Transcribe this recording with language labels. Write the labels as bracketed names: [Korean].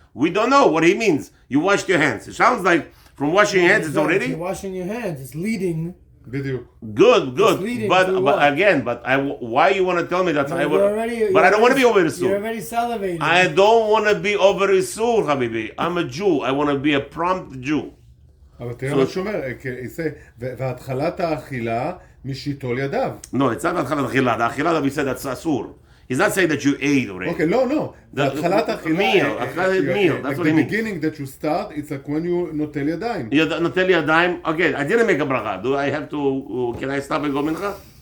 [English] We don't know what he means. You washed your hands. It sounds like from washing your hands, it's already... If you're washing your hands, it's leading... [Hebrew] בדיוק. [English] Good. But again, why you want to tell me that? But I don't want to be over Isur. You're already salivating. I don't want to be over Isur, Habibi. I'm a Jew. I want to be a prompt Jew. [Hebrew] אבל תראה מה שאומר, והתחלת האכילה משיתו לידיו. [English] No, it's not [Hebrew] התחלת האכילה. [English] The אכילה that we said that's Asur. He's not saying that you ate already. Okay, no. [Hebrew] התחלת האכילה... [English] meal. That's what he means. The beginning that you start, it's like when you נוטל ידיים. [Hebrew] נוטל ידיים. [English] Okay, I didn't make a bracha. Do I have to... Can I stop and go mincha?